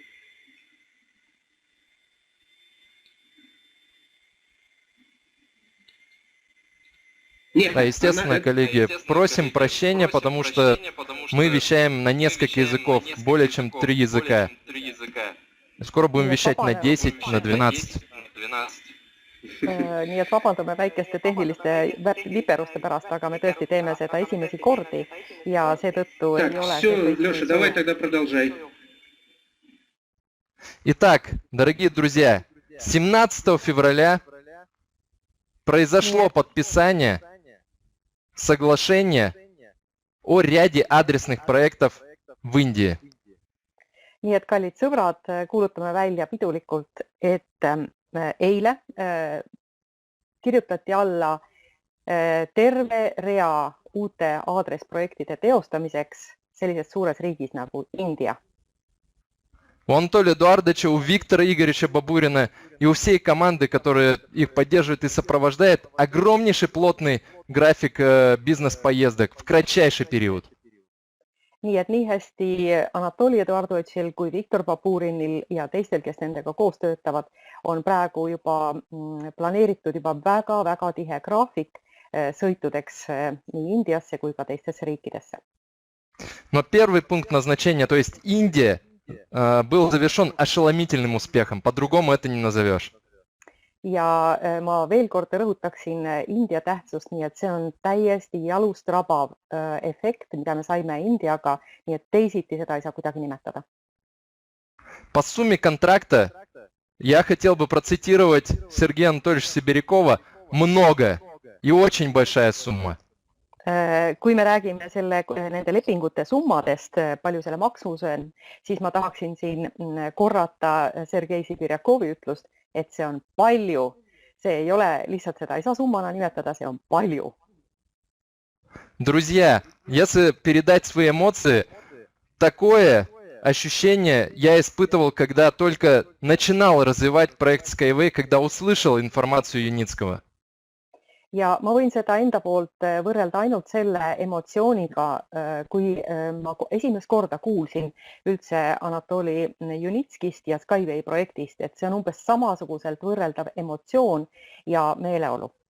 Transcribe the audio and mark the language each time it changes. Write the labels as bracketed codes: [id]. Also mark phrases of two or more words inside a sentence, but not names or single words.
[ru] Нет, Да, естественно, коллеги, просим прощения, потому что мы вещаем на несколько языков, более чем 3 языка. Скоро будем вещать на 10, на 12. [et] Nii et vabandame väikeste tehniliste viperuste pärast, aga me tõesti teeme seda esimesi kordi ja seetõttu [ru] Так, [et] ei ole... [ru] все, Леша, давай тогда продолжай. Итак, дорогие друзья, 17 февраля произошло подписание соглашения о ряде адресных проектов в Индии. [et] Nii et kallid sõbrad, kuulutame välja pidulikult, et eile kirjutati alla terve rea uute aadressprojektide teostamiseks sellises suures riigis nagu India. [ru] У Анатолия Эдуардовича, у Виктора Игоревича Бабурина и у всей команды, которая их поддерживает и сопровождает, огромнейший плотный график бизнес-поездок в кратчайший период. [et] Nii et nii hästi Anatoli Eduardovitšil kui Viktor Baburinil ja teistel, kes nendega koos töötavad, on praegu juba planeeritud juba väga-väga tihe graafik sõitudeks nii Indiasse kui ka teistesse riikidesse. [ru] Но первый пункт назначения, то есть Индия, был завершен ошеломительным успехом. По-другому это не назовешь. [et] Ja ma veel kord rõhutaksin India tähtsust, nii et see on täiesti jalust rabav efekt, mida me saime Indiaga, nii et teisiti seda ei saa kuidagi nimetada. [ru] По сумме контракта я хотел бы процитировать Сергея Анатольевича Сибирякова много и очень большая сумма. [et] Kui me räägime nende lepingute summadest, palju selle maksumus on, siis ma tahaksin siin korrata Sergei Sibirjakovi ütlust, et see on palju. See ei ole lihtsalt seda ei saa summana nimetada, see on palju. [ru] Друзья, если передать свои эмоции, такое ощущение я испытывал, когда только начинал развивать проект Skyway, когда услышал информацию Юницкого. [et] Ja ma võin seda enda poolt võrrelda ainult selle emotsiooniga, kui ma esimest korda kuulsin üldse Anatoli Junitskist ja Skyway projektist, et see on umbes samasuguselt võrreldav emotsioon ja meeleolu.